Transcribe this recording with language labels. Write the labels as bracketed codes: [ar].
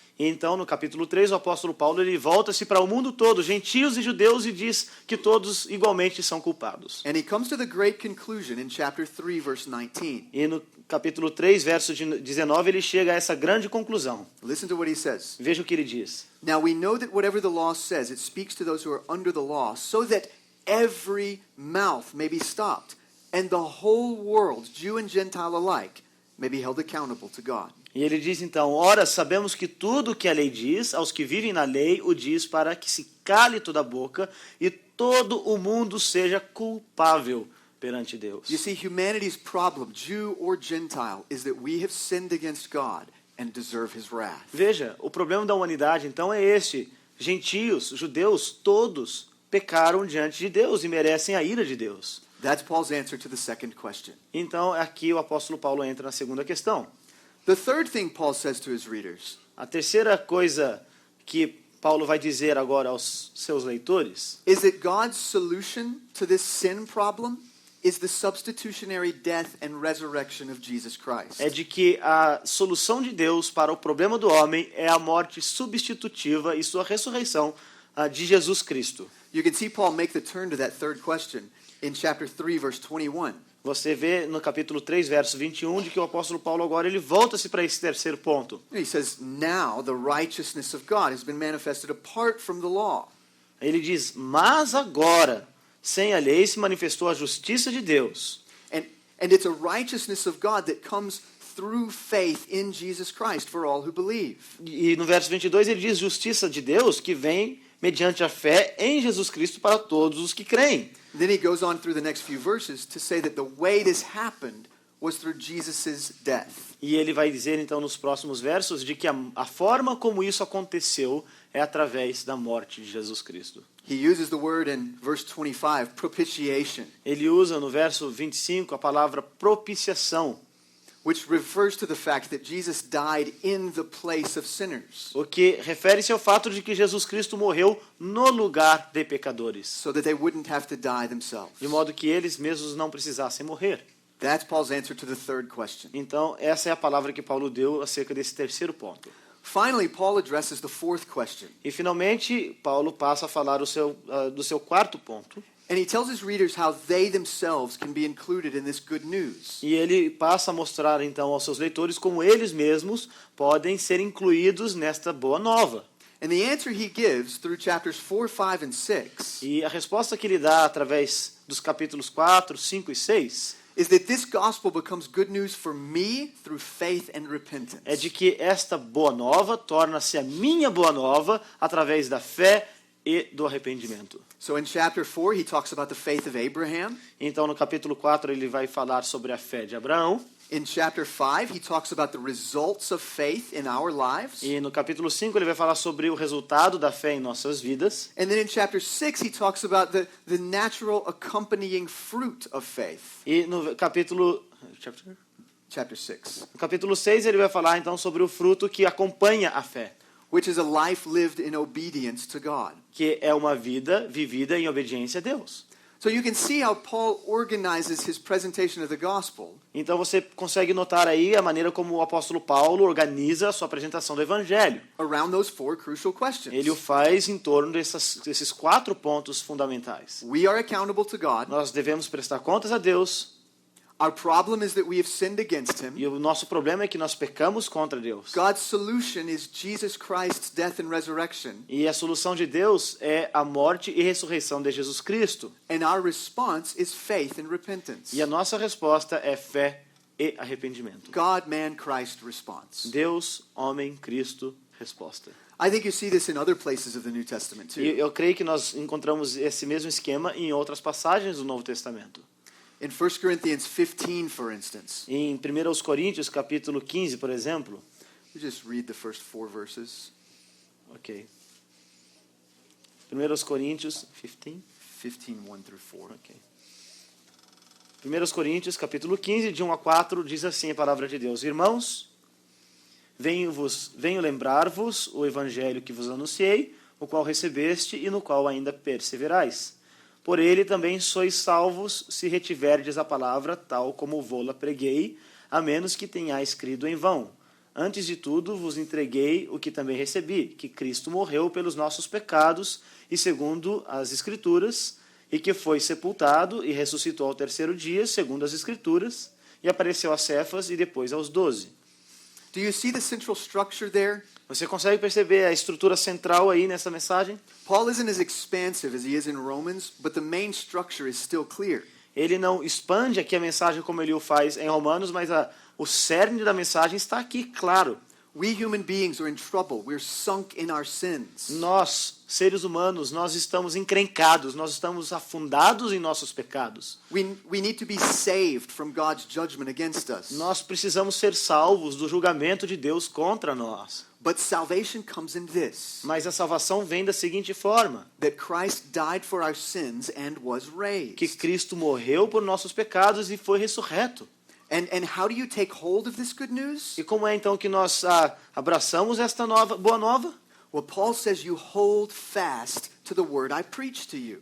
[pt] Então, no capítulo 3, o apóstolo Paulo ele volta-se para o mundo todo, gentios e judeus, e diz que todos igualmente são culpados. [en] And he comes to the great conclusion in chapter 3, verse 19. [pt] E no capítulo 3, verso 19, ele chega a essa grande conclusão. [en] Listen to what he says. [pt] Veja o que ele diz. [en] Now we know that whatever the law says, it speaks to those who are under the law, so that every mouth may be stopped, and the whole world, Jew and Gentile alike, may be held accountable to God. [pt] E ele diz então, ora, sabemos que tudo o que a lei diz, aos que vivem na lei, o diz para que se cale toda a boca e todo o mundo seja culpável perante Deus. [en] You see, humanity's problem, Jew or Gentile, is that we have sinned against God and deserve his wrath. [pt] Veja, o problema da humanidade então é este. Gentios, judeus, todos pecaram diante de Deus e merecem a ira de Deus. [en] That's Paul's answer to the second question. [pt] Então, aqui o apóstolo Paulo entra na segunda questão. [en] The third thing Paul says to his readers [pt] A terceira coisa que Paulo vai dizer agora aos seus leitores [en] is that God's solution to this sin problem is the substitutionary death and resurrection of Jesus Christ. [pt] é de que a solução de Deus para o problema do homem é a morte substitutiva e sua ressurreição de Jesus Cristo. [en] You can see Paul make the turn to that third question in chapter 3, verse 21. [pt] Você vê no capítulo 3, verso 21, de que o apóstolo Paulo agora ele volta-se para esse terceiro ponto. [en] He says, now the righteousness of God has been manifested apart from the law. [pt] Ele diz, mas agora, sem a lei, se manifestou a justiça de Deus. [en] And it's a righteousness of God that comes through faith in Jesus Christ for all who believe. [pt] E no verso 22 ele diz, justiça de Deus que vem mediante a fé em Jesus Cristo para todos os que creem. [en] Then he goes on through the next few verses to say that the way this happened was through Jesus' death. [pt] E ele vai dizer então nos próximos versos de que a forma como isso aconteceu é através da morte de Jesus Cristo. [en] He uses the word in verse 25, propitiation, [pt] Ele usa no verso 25 a palavra propiciação, [en] which refers to the fact that Jesus died in the place of sinners, [pt] o que refere-se ao fato de que Jesus Cristo morreu no lugar de pecadores, [en] so that they wouldn't have to die themselves. [pt] de modo que eles mesmos não precisassem morrer. [en] That's Paul's answer to the third question. [pt] Então, essa é a palavra que Paulo deu acerca desse terceiro ponto. [en] Finally, Paul addresses the fourth question, [pt] E, finalmente, Paulo passa a falar do seu quarto ponto. [en] and he tells his readers how they themselves can be included in this good news. [pt] E ele passa a mostrar, então, aos seus leitores como eles mesmos podem ser incluídos nesta boa nova. [en] And the answer he gives through chapters 4, 5, and 6 [pt] E a resposta que ele dá através dos capítulos 4, 5 e 6 [en] is that this gospel becomes good news for me through faith and repentance. [pt] é de que esta boa nova torna-se a minha boa nova através da fé e do arrependimento. [en] So in chapter 4, he talks about the faith of Abraham. [pt] Então, no capítulo 4, ele vai falar sobre a fé de Abraão. [en] In chapter 5, he talks about the results of faith in our lives. [pt] E no capítulo 5, ele vai falar sobre o resultado da fé em nossas vidas. [en] And then in chapter 6, he talks about the natural accompanying fruit of faith. [pt] E no capítulo... [en] Chapter 6. [pt] No capítulo 6, ele vai falar, então, sobre o fruto que acompanha a fé, [en] Which is a life lived in obedience to God. [pt] que é uma vida vivida em obediência a Deus. [en] So you can see how Paul organizes his presentation of the gospel [pt] Então você consegue notar aí a maneira como o apóstolo Paulo organiza a sua apresentação do evangelho. [en] around those four crucial questions. [pt] Ele o faz em torno desses 4 pontos fundamentais. [en] We are accountable to God. [pt] Nós devemos prestar contas a Deus, [en] Our problem is that we have sinned against him. [pt] e o nosso problema é que nós pecamos contra Deus. [en] God's solution is Jesus Christ's death and resurrection. [pt] E a solução de Deus é a morte e ressurreição de Jesus Cristo. [en] And our response is faith and repentance. [pt] E a nossa resposta é fé e arrependimento. [en] God, man, Christ response. [pt] Deus, homem, Cristo, resposta. [en] I think you see this in other places of the New Testament too. [pt] E eu creio que nós encontramos esse mesmo esquema em outras passagens do Novo Testamento. [en] In 1 Corinthians 15, for instance, [pt] Em 1 Coríntios, capítulo 15, por exemplo. [en] we just read the first 4 verses. [pt] Ok. 1 Coríntios 15. [en] 15, 1 through 4. Ok. [pt] 1 Coríntios, capítulo 15, de 1 a 4, diz assim a palavra de Deus. Irmãos, venho lembrar-vos o evangelho que vos anunciei, o qual recebeste e no qual ainda perseverais. Por ele também sois salvos, se retiverdes a palavra tal como vô-la preguei, a menos que tenhais crido em vão. Antes de tudo, vos entreguei o que também recebi, que Cristo morreu pelos nossos pecados, e segundo as Escrituras, e que foi sepultado e ressuscitou ao terceiro dia, segundo as Escrituras, e apareceu a Cefas e depois aos 12. [en] Do you see the central structure there? [pt] Você consegue perceber a estrutura central aí nessa mensagem? [en] Paul isn't as expansive as he is in Romans, but the main structure is still clear. [pt] Ele não expande aqui a mensagem como ele o faz em Romanos, mas o cerne da mensagem está aqui, claro. [en] We human beings are in trouble. We're sunk in our sins. [pt] Nós, seres humanos, nós estamos encrencados, nós estamos afundados em nossos pecados. [en] We need to be saved from God's judgment against us. [pt] Nós precisamos ser salvos do julgamento de Deus contra nós. [en] But salvation comes in this, [pt] Mas a salvação vem da seguinte forma: [en] that Christ died for our sins and was [pt] que [en] raised. [pt] Cristo morreu por nossos pecados e foi ressurreto. [en] And how do you take hold of this good news? [pt] E como é então que nós abraçamos esta boa nova? [en] Well, Paul says you hold fast to the word I preached to you.